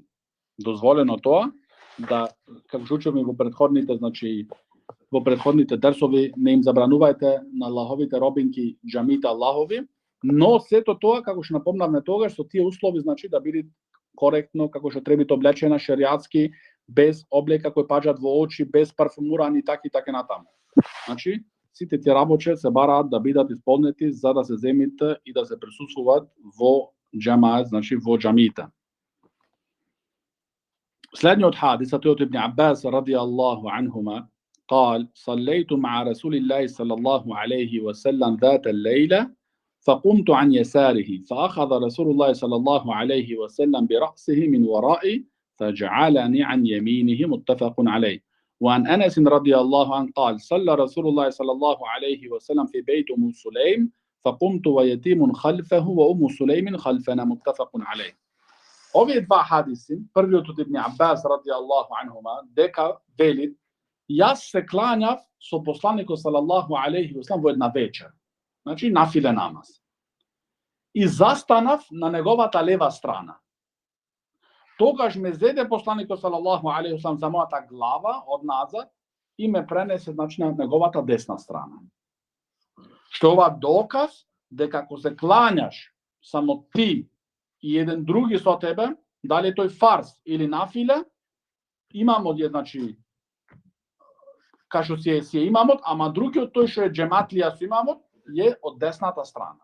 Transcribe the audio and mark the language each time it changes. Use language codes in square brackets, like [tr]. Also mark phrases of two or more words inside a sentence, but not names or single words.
[mk] Дозволено тоа да, како што учевме во претходните дерсови, не им забранувајте на Аллаховите робинки џамите Аллахови, но сето тоа, како што напомнавме тогаш, со тие услови, значи да биде коректно, како што треба облечена шеријатски, без облека кои паѓаат во очи, без парфумурани, така натаму. Значи, сите тие работи се бараат да бидат исполнети за да се земите и да се присуствуваат во џамаат, значи во џамиите. Следниот хадис е од Ибн Аббас [ar] رضي الله عنهما قال صليت مع رسول الله صلى الله عليه وسلم ذات الليلة فقمت عن يساره فأخذ رسول الله صلى الله عليه وسلم برأسه من ورائي فجعلني عن يمينه متفق عليه. وعن أنس رضي الله عنه قال صلى رسول الله صلى الله عليه وسلم في بيت أم سليم فقمت ويتيم خلفه وأم سليم خلفنا متفق عليه. [mk] Овие два хадиси, првиот од Ибн Аббас [ar] رضي الله عنهما, [mk] дека велит: јас се клањав со посланикот [ar] صلى الله عليه وسلم [mk] во една вечер. Значи нафиле намаз. И застанав на неговата лева страна. Тогаш ме зеде посланикот [ar] صلى الله عليه وسلم [mk] за мојата глава од назад и ме пренесе, значи, на неговата десна страна. Што ова доказ дека ако се клањаш само ти и еден други со тебе, дали тој фарз или нафиле, имамот е, значи, кашо си е имамот, ама другиот тој што е џематлија со имамот е од десната страна.